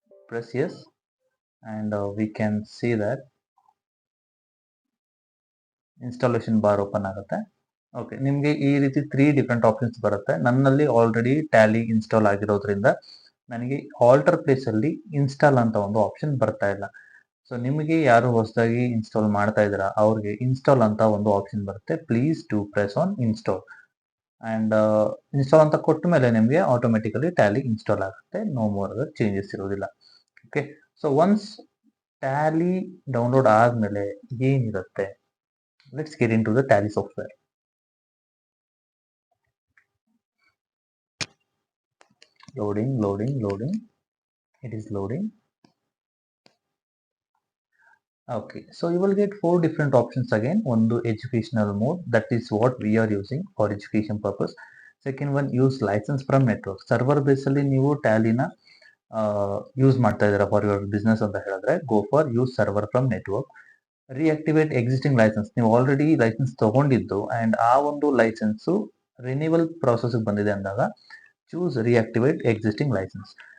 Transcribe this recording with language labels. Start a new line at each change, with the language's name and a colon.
English: press yes and we can see that installation bar
Kannada: open ಆಗುತ್ತೆ. Okay, ನಿಮಗೆ ಈ ರೀತಿ 3 ಡಿಫ್ರೆಂಟ್ ಆಪ್ಷನ್ಸ್ ಬರುತ್ತೆ. ನನ್ನಲ್ಲಿ ಆಲ್ರೆಡಿ ಟ್ಯಾಲಿ ಇನ್ಸ್ಟಾಲ್ ಆಗಿರೋದ್ರಿಂದ ನನಗೆ ಆಲ್ಟರ್ ಪ್ಲೇಸಲ್ಲಿ ಇನ್ಸ್ಟಾಲ್ ಅಂತ ಒಂದು ಆಪ್ಷನ್ ಬರ್ತಾ ಇಲ್ಲ. ಸೊ ನಿಮಗೆ ಯಾರು ಹೊಸದಾಗಿ ಇನ್ಸ್ಟಾಲ್ ಮಾಡ್ತಾ ಇದ್ದೀರಾ ಅವ್ರಿಗೆ ಇನ್ಸ್ಟಾಲ್ ಅಂತ ಒಂದು ಆಪ್ಷನ್ ಬರುತ್ತೆ.
English: Please to press on install.
Kannada: And install ಅಂತ ಕೊಟ್ಟ ಮೇಲೆ ನಿಮಗೆ ಆಟೋಮೆಟಿಕಲಿ ಟ್ಯಾಲಿ ಇನ್ಸ್ಟಾಲ್ ಆಗುತ್ತೆ.
English: no more other changes
Kannada: ಇರೋದಿಲ್ಲ. Okay, so once Tally download ಆದಮೇಲೆ ಏನಿರುತ್ತೆ,
English: let's get into the Tally software. Loading. It is loading. Okay, so you will get 4 different options again. One, the educational mode, that is what we are using for education purpose. Second one, use license from network. Server basically
Kannada: ನೀವು ಟ್ಯಾಲಿನ use ಮಾಡ್ತಾ ಇದ್ದೀರಾ for your business ಅಂತ ಹೇಳಿದ್ರೆ
English: Go for use server from network. Reactivate existing license,
Kannada: ನೀವು already licence ತಗೊಂಡಿದ್ದು and ಆ ಒಂದು licence renewal ಪ್ರಾಸೆಸ್ಗೆ ಬಂದಿದೆ ಅಂದಾಗ
English: Choose reactivate existing license.